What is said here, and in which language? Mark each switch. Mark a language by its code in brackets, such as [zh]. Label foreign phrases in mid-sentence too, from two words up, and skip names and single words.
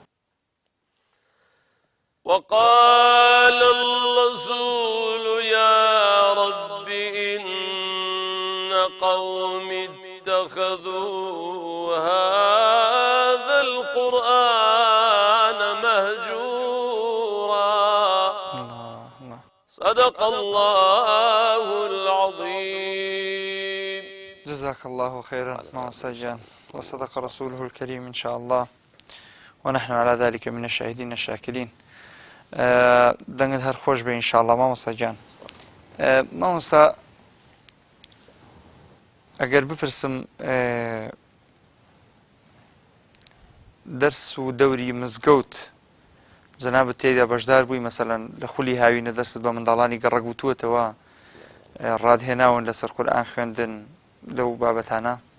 [ar] وقال الرسول يا رب إن قوم اتخذوا هذا القرآن مهجورا. الله الله. صدق الله العظيم. جزاك الله خيرا مع سجان، وصدق رسوله الكريم إن شاء الله، ونحن على ذلك من الشاهدين الشاكرين. [ckb] دەنگت هەر خۆش بێ ئینشاءالله مامۆستا گیان. مامۆستا ئەگەر بپرسم دەرس و دەوری مزگەوت جەنابەت تێدا بەشدار بووی، مەسەلەن لە خولی هاوینە دەرست بە منداڵانی گەڕەگوتووەتەوە ڕادهێناون لەسەر قورئان خوێندن لەو بابەتانە؟